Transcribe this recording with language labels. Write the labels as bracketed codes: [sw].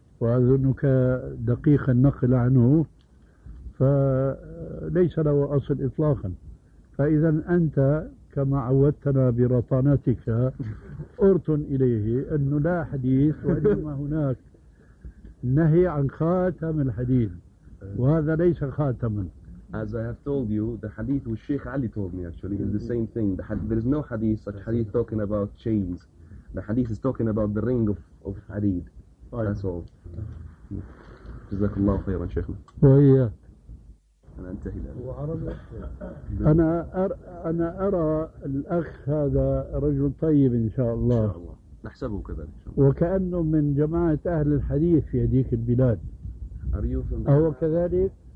[ar] وأظنك دقيق النقل عنه، فليس له أصل إطلاقا. فإذا أنت كما عودتنا برطانتك أرطن إليه أنه لا حديث، وإنما هناك نهي عن خاتم الحديد، وهذا ليس خاتما، [en] As I have told you, the hadith which Sheikh Ali told me actually is the same thing. The hadith, there is no hadith such hadith talking about chains. The hadith is talking about the ring of hadith. That's all. Jazakallahu khairan, Sheikh. [ar] أنا أرى الأخ هذا رجل طيب إن شاء الله نحسبه كذلك وكأنه من جماعة أهل الحديث في هذيك البلاد أهو كذلك